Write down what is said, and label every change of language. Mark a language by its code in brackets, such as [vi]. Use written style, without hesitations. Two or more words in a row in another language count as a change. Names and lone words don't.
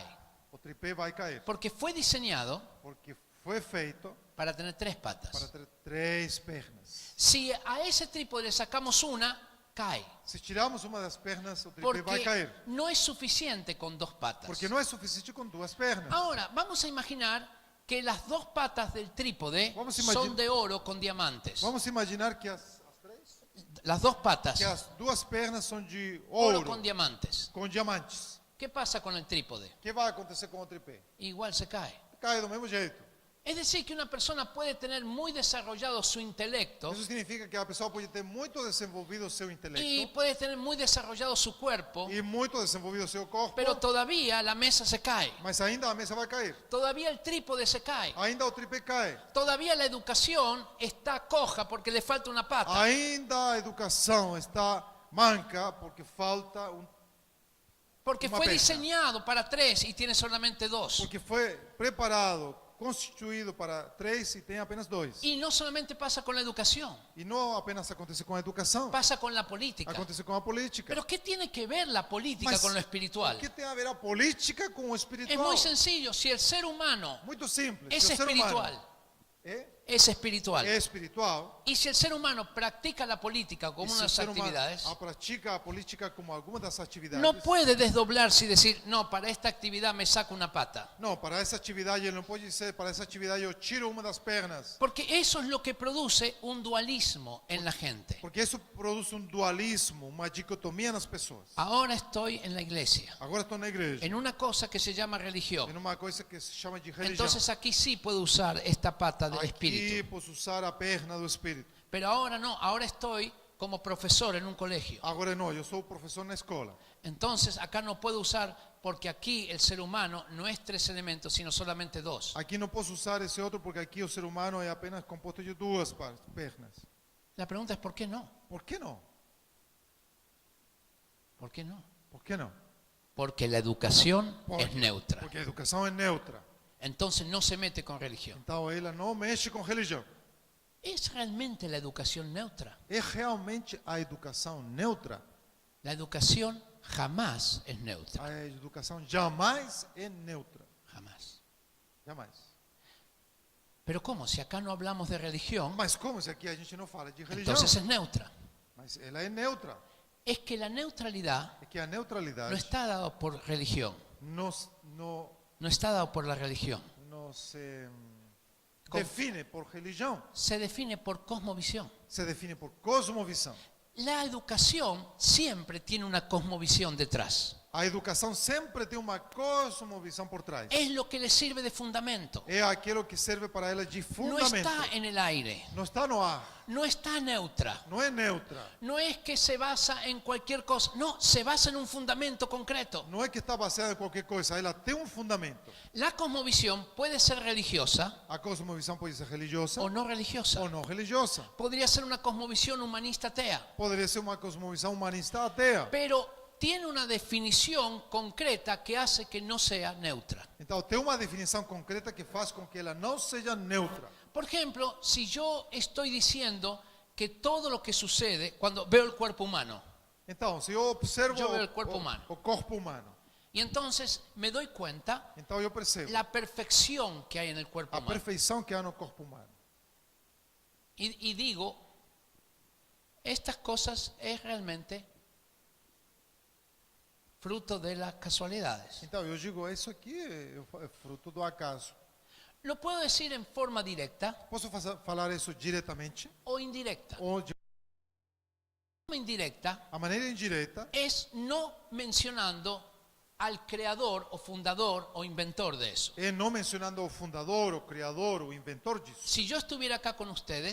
[pt] O tripé vai cair. [es] porque fue diseñado [pt] Porque foi feito [es] para tener tres [pt] para [es] patas. [pt] ter três pernas. [es] Si a ese trípode le sacamos una, cae, [pt] Se tirarmos uma das pernas, o tripé vai [es] porque [pt] cair. [es] no es suficiente con dos patas. [pt] Porque não é suficiente com duas pernas. [es] Ahora, vamos a imaginar que las dos patas del trípode [pt] Vamos a [es] son de oro con diamantes. [pt] Vamos imaginar que as [es] Las dos patas, [pt] duas pernas são de [es] oro [pt] ouro, [es] con diamantes. [pt] com diamantes. [es] ¿Qué pasa con el trípode? [pt] O que vai acontecer com o tripé? [es] Igual se cae. [pt] Cai do mesmo jeito. [es] Es decir, que una persona puede tener muy desarrollado su intelecto [pt] Isso significa que a pessoa pode ter muito desenvolvido o seu [es] y [pt] intelecto [es] puede tener muy desarrollado su cuerpo, [pt] e muito desenvolvido o seu corpo, [es] pero todavía la mesa se cae, [pt] mas ainda a mesa vai cair. [es] todavía el trípode se cae, [pt] Ainda o tripé cai. [es] todavía la educación está coja porque le falta una pata, [pt] Ainda a educação está manca porque falta [es] porque una fue [pt] pena. [es] diseñado para tres y tiene solamente dos. [pt] porque foi preparado, constituído para três e tem apenas dois. [es] Y no solamente pasa con la educación, [pt] E não apenas acontece com a educação, [es] pasa con la política. [pt] acontece com a política. [es] Pero ¿qué tiene que ver la política [pt] Mas [es] con lo espiritual? [pt] o que tem a ver a política com o [es] Es [pt] espiritual? [es] muy sencillo, si el ser humano [pt] Muito simples. [es] es [pt] Se o ser [es] espiritual, [pt] humano é [es] espiritual, [pt] espiritual, [es] y si el ser humano practica la política como [pt] e se [es] una [pt] o [es] de las [pt] ser humano [es] actividades, [pt] pratica a política como alguma das atividades, [es] no puede desdoblarse y decir, no, para esta actividad me saco una pata. [pt] não, para essa atividade ele não pode dizer, para essa atividade eu tiro uma das pernas, [es] Porque eso es lo que produce un dualismo en la gente. [pt] porque isso produz um dualismo, uma dicotomia nas pessoas. [es] Ahora estoy en la iglesia, [pt] Agora estou na igreja, [es] en una cosa que se llama [pt] em [es] religión. [pt] uma coisa que se chama de religião. [es] Entonces aquí sí puedo usar esta pata del [pt] Aqui [es] espíritu. [pt] posso usar a perna do espírito. [es] Pero ahora no, ahora estoy como profesor en un colegio. [pt] Agora não, eu sou professor na escola. [es] Entonces acá no puedo usar porque aquí el ser humano no es tres elementos, sino solamente dos. [pt] Aqui não posso usar esse outro porque aqui o ser humano é apenas composto de duas pernas. [es] La pregunta es ¿por qué no? [pt] Por que não? [es] ¿Por qué no? [pt] Por que não? [es] Porque la educación [pt] Por- [es] es neutra. [pt] Porque a educação é neutra. [es] Entonces no se mete con religión. [pt] Então ela não mexe com religião. [es] ¿Es realmente la educación neutra? [pt] É realmente a educação neutra? [es] La educación jamás es neutra. [pt] A educação jamais é neutra. [es] Jamás. [pt] Jamais. [es] Pero ¿cómo? Si acá no hablamos de religión, [pt] Mas como se aqui a gente não fala de religião? [es] entonces es neutra. [pt] Mas ela é neutra. [es] Es que la neutralidad [pt] É que a [es] no [pt] neutralidade [es] está dado por religión, nos, no, no está dado por la religión. no se [pt] Com- define por religião. [es] Se define por cosmovisión. [pt] Se define por cosmovisão. [es] La educación siempre tiene una cosmovisión detrás. [pt] A educação sempre tem uma cosmovisão por trás. [es] Es lo que le sirve de fundamento. [pt] É aquilo que serve para ela de [es] No [pt] fundamento. [es] está en el aire, [pt] Não está no ar. [es] no está neutra. [pt] Não é neutra. [es] No es que se basa en cualquier cosa, no, se basa en un fundamento concreto. [pt] Não é que está baseada em qualquer coisa. Ela tem um fundamento. [es] La cosmovisión puede ser religiosa [pt] A cosmovisão pode ser religiosa [es] o no religiosa. [pt] ou não religiosa. [es] Podría ser una cosmovisión humanista atea, [pt] Poderia ser uma cosmovisão humanista atea. [es] pero tiene una definición concreta que hace que no sea neutra. [pt] Então tem uma definição concreta que faz com que ela não seja neutra. [es] Por ejemplo, si yo estoy diciendo que todo lo que sucede cuando veo el cuerpo humano, [pt] Então, se eu observo Eu vejo o corpo humano. o corpo humano, [es] y entonces me doy cuenta [pt] então eu percebo [es] la perfección que hay en el cuerpo [pt] a [es] humano. [pt] perfeição que há no corpo humano. [es] Y digo, estas cosas es realmente fruto de las casualidades. [pt] Então eu digo, isso aqui é fruto do acaso. [es] Lo puedo decir en forma directa [pt] Posso falar isso diretamente [es] o indirecta. [pt] ou de [es] La forma indirecta [pt] a maneira indireta [es] es no mencionando al creador o fundador o inventor de eso. [pt] E não mencionando o fundador, o criador, o inventor disso. [es] Si yo estuviera acá con ustedes